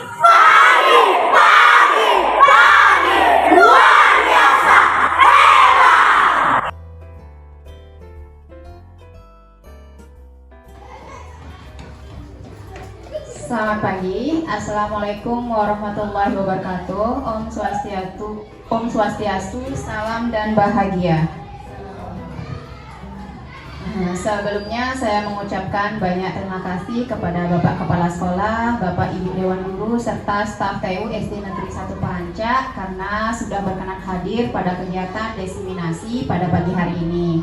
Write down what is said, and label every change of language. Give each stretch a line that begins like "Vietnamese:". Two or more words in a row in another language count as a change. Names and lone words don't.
Indonesian: Pagi, luar biasa. Selamat pagi,
Arabic: السلام عليكم ورحمة الله وبركاته.
Balinese: Om Swastiastu,
Indonesian: salam dan bahagia. Sebelumnya saya mengucapkan banyak terima kasih kepada Bapak Kepala Sekolah, Bapak Ibu Dewan Guru, serta staf TU SD Negeri 1 Pancak karena sudah berkenan hadir pada kegiatan diseminasi pada pagi hari ini.